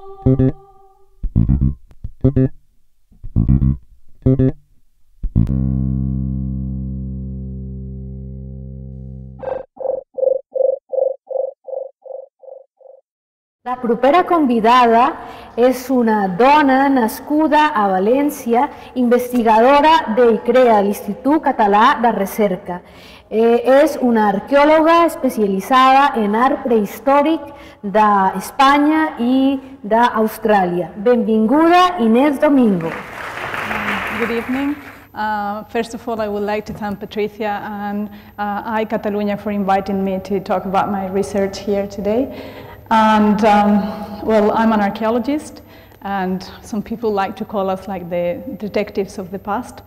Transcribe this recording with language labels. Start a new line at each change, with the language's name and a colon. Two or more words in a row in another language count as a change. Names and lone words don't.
Catalan: La propera convidada és una dona nascuda a València, investigadora de ICREA, l'Institut Català de Recerca. És una arqueòloga especialitzada en art prehistòric d'Espanya i d'Austràlia. Benvinguda, Inés Domingo.
English: Good evening. First of all, I would like to thank Patricia and EYECatalunya for inviting me to talk about my research here today. And well, I'm an archaeologist, and some people like to call us like the detectives of the past.